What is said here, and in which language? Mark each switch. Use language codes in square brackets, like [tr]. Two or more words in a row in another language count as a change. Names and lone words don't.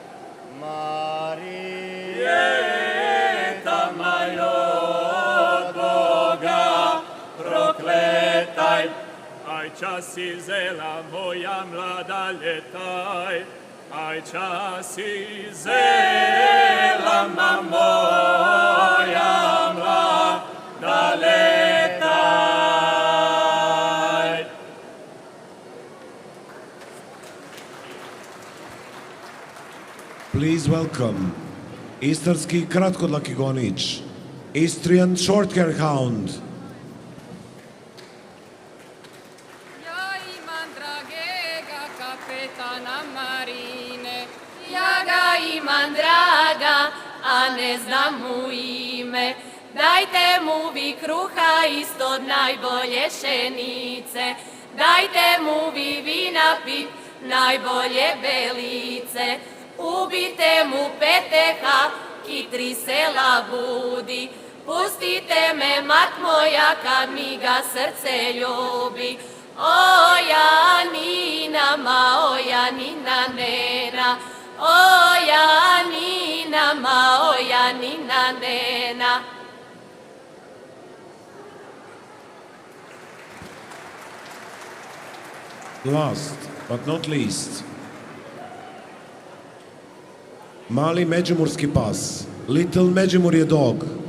[hr] Marijeta, maj od Boga prokletaj, aj čas izela moja mlada ljetaj, aj čas izela moja mlada letaj. [en] Please welcome [hr] istarski kratkodlaki gonič, [en] Istrian short-hair hound. [hr] Ja imam dragega kapetana marine, ja ga imam draga, a ne znam mu ime. Dajte mu vi kruha isto najbolje šenice, dajte mu vi vina pit najbolje belice. Ubite mu peteha, kitri sela budi, pustite me mat moja kad mi ga srce ljubi. O Janina, ma o Janina nena, o Janina, ma o Janina nena. [en] Last but not least, [hr] mali međimurski pas, [en] Little Međimurje dog.